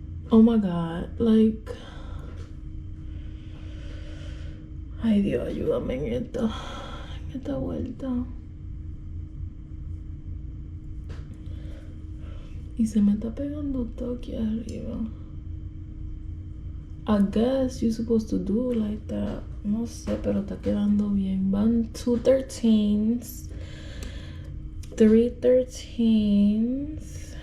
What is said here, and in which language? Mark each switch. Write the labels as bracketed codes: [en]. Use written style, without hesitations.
[en] Oh my God, like... [es] Ay Dios, ayúdame en esta vuelta. Y se me está pegando todo aquí arriba. [en] I guess you're supposed to do like that. [es] No sé, pero está quedando bien. Van 2 13s. 3 13s.